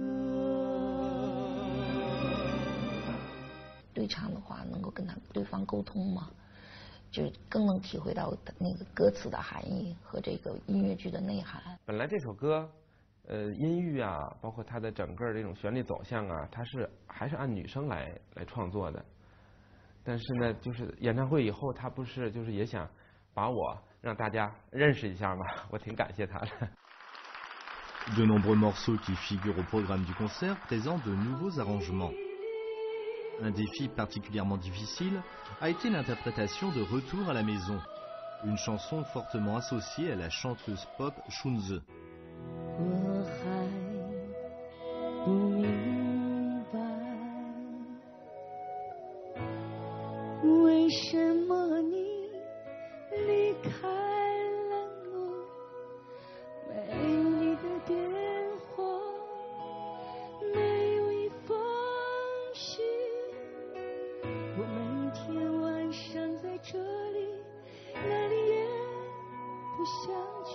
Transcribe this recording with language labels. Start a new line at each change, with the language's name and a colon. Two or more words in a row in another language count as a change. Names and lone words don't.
Chinese: 对唱的话，能够跟对方沟通嘛，就是更能体会到那个歌词的含义和这个音乐剧的内涵。本来这首歌，音域啊，包括它的整个这种旋律走向啊，它还是按女生来创作的。但是呢，就是演唱会以后，他不是就是也想把我让大家认识一下嘛，我挺感谢他的。
French: De nombreux morceaux qui figurent au programme du concert présentent de nouveaux arrangements. Un défi particulièrement difficile a été l'interprétation de Retour à la maison, une chanson fortement associée à la chanteuse pop Shunze.
Chinese: 我还不明白，为什么你离开了我？没有你的电话，没有一封信，我每天晚上在这里，哪里也不想去。